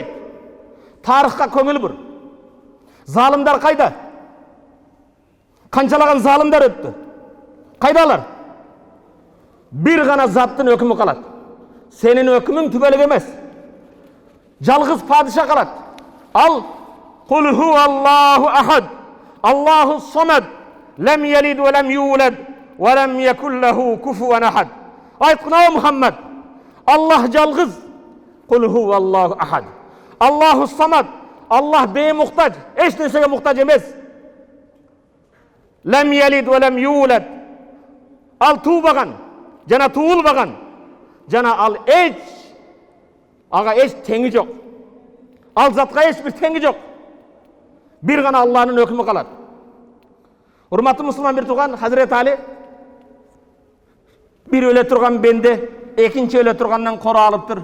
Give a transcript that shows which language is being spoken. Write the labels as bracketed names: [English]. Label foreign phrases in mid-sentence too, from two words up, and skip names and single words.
[Kyrgyz] Тарыхка көңүл бур. Залымдар кайда? Канчалаган залымдар өттү? Кайдалар? Bir гана заттын өкүмү калат. Сенин өкүмүң түбөлүк эмес. Жалгыз падыша калат. Ал [Arabic] قل هو الله أحد. الله الصمد. لم يلد ولم يولد ولم يكن له كفوا أحد. [Kyrgyz] Айткын о Мухаммад. Аллах жалгыз. [Arabic] قل هو الله أحد الله الصمد. [Kyrgyz] Аллах беймухтаж. Эч нерсеге мухтаж эмес. [Arabic] لم يلد ولم يولد. [Kyrgyz] Ал туубаган, жана туулбаган. Жана ал ага эч теңи жок. Ал затка эч бир теңи жок. Bir гана Аллахнын өкүмү калат. Урматтуу мусулман бир тууган, Хазирет Али бир өлө турган бенде, экинчи өлө тургандан коро алыптыр.